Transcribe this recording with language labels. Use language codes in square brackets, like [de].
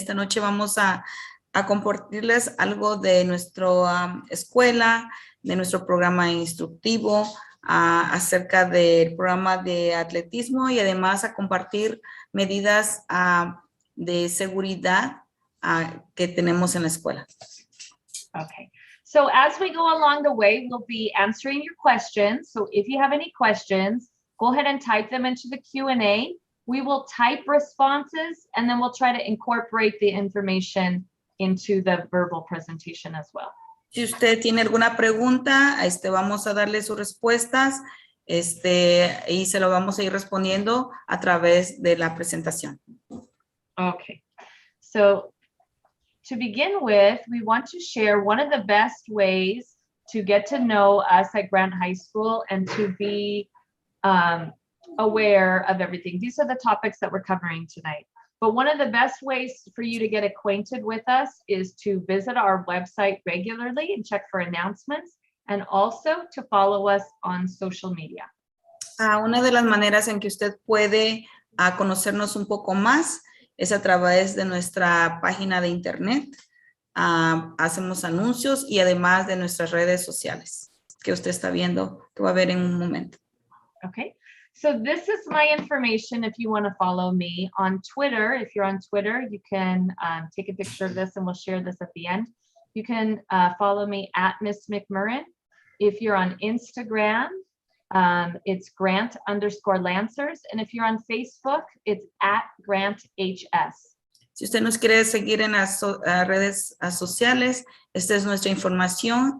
[es] Esta noche vamos a compartirles algo de nuestra escuela, de nuestro programa instructivo, acerca del programa de atletismo y además a compartir medidas de seguridad que tenemos en la escuela. [en] Okay. So as we go along the way, we'll be answering your questions. So if you have any questions, go ahead and type them into the Q&A. We will type responses and then we'll try to incorporate the information into the verbal presentation as well. [es] Si usted tiene alguna pregunta, vamos a darle sus respuestas y se lo vamos a ir respondiendo a través de la presentación. [en] Okay. So to begin with, we want to share one of the best ways to get to know us at Grant High School and to be aware of everything. These are the topics that we're covering tonight. But one of the best ways for you to get acquainted with us is to visit our website regularly and check for announcements, and also to follow us on social media. [es] Una de las maneras en que usted puede conocernos un poco más es a través de nuestra página de internet. Hacemos anuncios y además de nuestras redes sociales que usted está viendo, que va a ver en un momento. [en] Okay, so this is my information if you want to follow me on Twitter. If you're on Twitter, you can take a picture of this and we'll share this at the end. You can follow me at Miss McMurrin. If you're on Instagram, it's Grant_Lancers. And if you're on Facebook, it's at GrantHS. [es] Si usted nos quiere seguir en las redes sociales, esta es nuestra información.